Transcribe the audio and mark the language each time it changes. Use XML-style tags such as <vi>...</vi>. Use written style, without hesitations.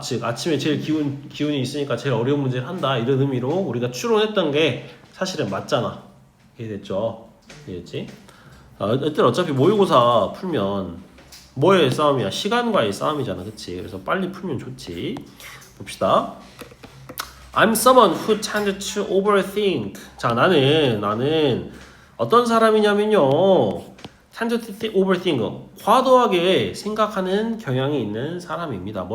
<ko>즉 아침에 제일 기운이 있으니까 제일 어려운 문제를 한다. 이런 의미로 우리가 추론했던 게 사실은 맞잖아. 이해됐죠? 이해됐지? 일단 어차피 모의고사 풀면 뭐의 싸움이야? 시간과의 싸움이잖아, 그치? 그래서 빨리 풀면 좋지. 봅시다.</ko> <en>I'm someone who tends to overthink.</en> <ko>자, 나는 어떤 사람이냐면요,</ko> <en>tend to overthink,</en> <ko>과도하게 생각하는 경향이 있는 사람입니다.</ko>